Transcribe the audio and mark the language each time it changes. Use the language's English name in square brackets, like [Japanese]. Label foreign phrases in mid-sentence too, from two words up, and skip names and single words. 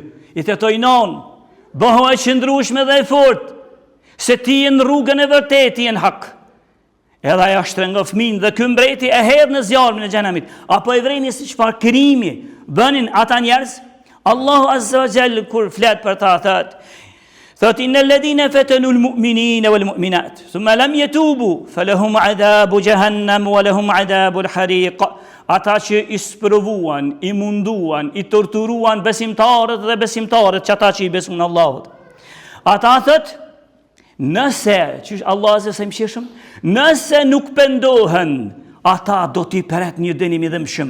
[Albanian] I tetoj non, bëho e qëndrueshme dhe e fort, se ti je në rrugën e vërtetë, ti je në hak. Edhe aja shtrëngon fëmin dhe ky mbreti e hedh në zjarmin e xhenamit. Apo e vreni si çfarë krimi bënin ata njerëz? [Arabic] الله عز وجل [Albanian] kur flet për ta thot [Arabic] إن الذين فتنوا المؤمنين والمؤمنات ثم لم يتوبوا فلهم عذاب جهنم ولهم عذاب الحريق. [Albanian] Ata që i sprovuan, i munduan, i torturuan besimtarët dhe besimtarët që ata që i besojnë Allahut. Ata thot, nëse, që [Arabic] الله عز و [Albanian] mëshirshëm, nëse nuk pendohen, ata do t'i pret një dënim i dëmshëm.